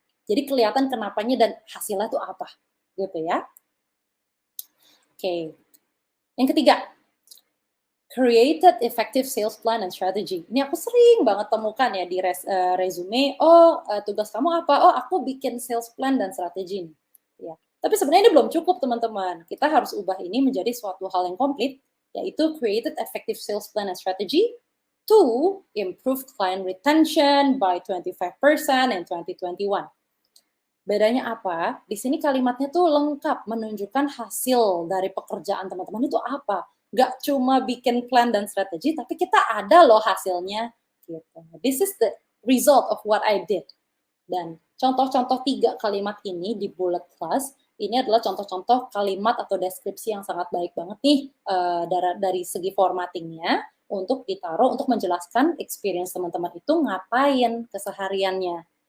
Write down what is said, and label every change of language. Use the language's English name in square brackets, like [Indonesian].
[Indonesian] Jadi kelihatan kenapanya dan hasilnya itu apa, gitu ya. Oke. [English] Yang ketiga, created effective sales plan and strategy. [Indonesian] Ini aku sering banget temukan ya di resume. Tugas kamu apa? Aku bikin sales plan dan strategi. Ya. Tapi sebenarnya ini belum cukup, teman-teman. Kita harus ubah ini menjadi suatu hal yang komplit, yaitu [English] created effective sales plan and strategy to improve client retention by 25% in 2021. [Indonesian] Bedanya apa? Di sini kalimatnya tuh lengkap, menunjukkan hasil dari pekerjaan teman-teman itu apa. Gak cuma bikin plan dan strategi, tapi kita ada loh hasilnya. Gitu. [English] This is the result of what I did. [Indonesian] Dan contoh-contoh 3 kalimat ini di bullet plus, ini adalah contoh-contoh kalimat atau deskripsi yang sangat baik banget nih dari segi formattingnya untuk ditaruh untuk menjelaskan experience teman-teman itu ngapain kesehariannya.